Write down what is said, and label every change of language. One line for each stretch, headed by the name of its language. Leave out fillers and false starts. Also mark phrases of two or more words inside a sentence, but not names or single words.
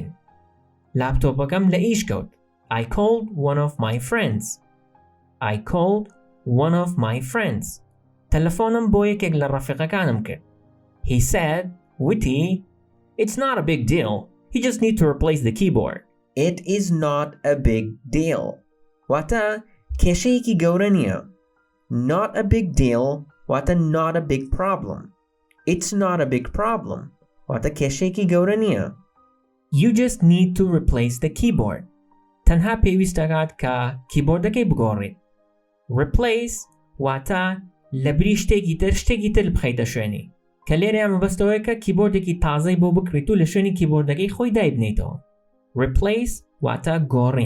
Central Kurdish: لاپتۆپەکەم لە ئیش کەوت.
English: I called one of my friends. I called one of my friends.
Central Kurdish: تەلەفۆنم بۆ یەکێک لە ڕەفیقەکانم کرد.
English: He said, وتی, It's not a big deal. You just need to replace the keyboard. It is not a big deal.
Central Kurdish: واتە کێشەیەکی گەورە نییە.
English: Not a big deal واتە not a big problem. It's not a big problem.
Central Kurdish: واتە کێشەیەکی گەورە نییە.
English: You just need to replace the keyboard.
Central Kurdish: تەنها پێویستەکات کە کیبۆردەکەی بگۆڕیت. Replace واتە لە بری شتێکی تر بخەیتە شوێنی. کە لێرە مەبەستەوەیە کە کیبۆردێکی تازەی بۆ بکڕیت و لە شوێنی کیبۆردەکەی خۆی دایبنیتەوە. Replace واتە گۆڕین.